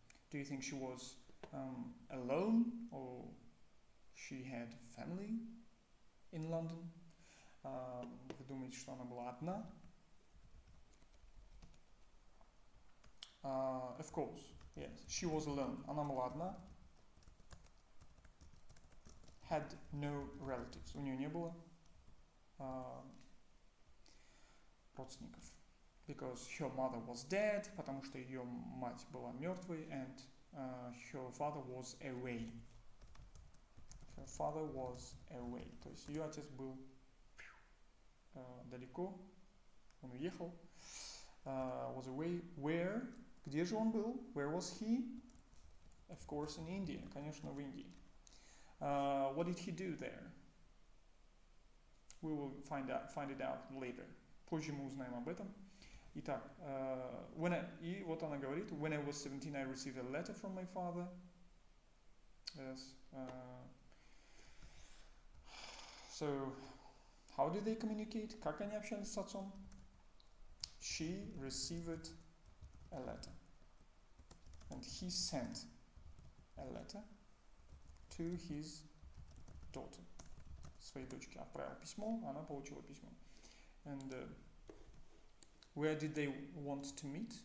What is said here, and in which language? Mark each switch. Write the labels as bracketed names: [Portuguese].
[English] Do you think she was alone, or she had family in London? [Russian] Вы думаете, что она была одна? [English] Of course, yes. She was alone. [Russian] Она была одна. [English] Had no relatives. [Russian] У нее не было родственников. [English] Because her mother was dead, [Russian] потому что ее мать была мертвой, [English] and her father was away. Her father was away. [Russian] То есть ее отец был далеко, он уехал. [English] Was away. Where? [Russian] Где же он был? [English] Where was he? Of course in India. [Russian] Конечно, в Индии. [English] What did he do there? We will find it out later. [Russian] Позже мы узнаем об этом. Итак, и вот она говорит, [English] when I was 17, I received a letter from my father. Yes. So, how did they communicate? [Russian] Как они общались с отцом? [English] She received a letter. And he sent a letter to his daughter. [Russian] Своей дочке отправил письмо, она получила письмо. [English] And where did they want to meet?